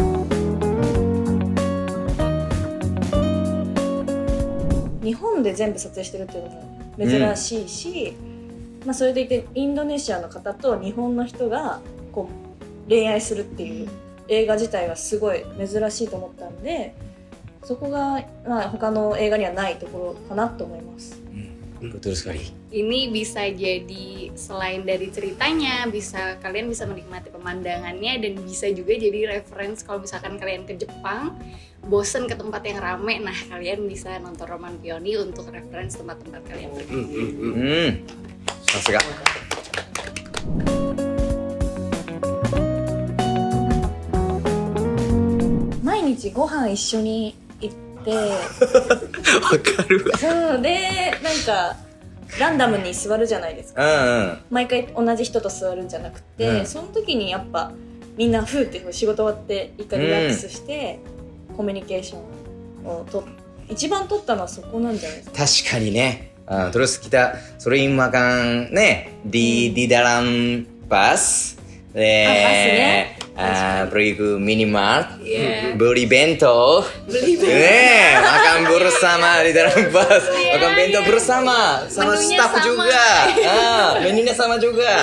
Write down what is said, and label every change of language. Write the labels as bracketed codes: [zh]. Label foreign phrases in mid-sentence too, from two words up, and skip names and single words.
[ja] 日本で全部撮影してるっていうのも珍しいし、まあ、それでいてインドネシアの方と日本の人がこう恋愛するっていう映画自体がすごい珍しいと思ったんでそこが、まあ、他の映画にはないところかなと思います。 [id] Betul sekali. Ini bisa jadi selain dari ceritanya, kalian bisa menikmati pemandangannya dan bisa juga jadi reference kalau misalkan kalian ke Jepang, bosen ke tempat yang rame, nah kalian bisa nonton Roman Pioni untuk reference tempat-tempat kalian pergi. [ja] さすが。毎日ご飯一緒に行ってわかるわ。そうでなんかランダムに座るじゃないですか。毎回同じ人と座るんじゃなくて、その時にやっぱみんなふーって仕事終わって一回リラックスして、コミュニケーションを一番取ったのはそこなんじゃないですか。確かにね。 [id] terus kita sering makan di dalam bus. Pergi ke minimart, beli bento, makan bersama di dalam bus, makan bento bersama, sama staff juga, menunya sama juga.